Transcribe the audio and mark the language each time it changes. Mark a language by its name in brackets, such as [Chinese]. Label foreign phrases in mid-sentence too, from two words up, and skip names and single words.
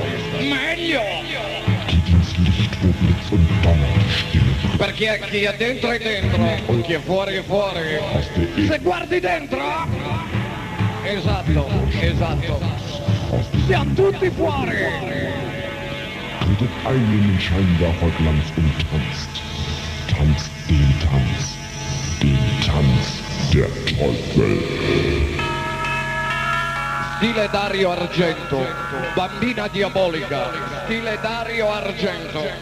[Italian] Meglio! Perché chi è dentro è dentro, chi è fuori. Se guardi dentro! Esatto. Siamo tutti fuori! [German] Tretet ein in den Scheinwerferglanz und tanzt. Tanzt den Tanz. Den Tanz der Teufel. [Italian] Stile Dario Argento, bambina diabolica, stile Dario Argento.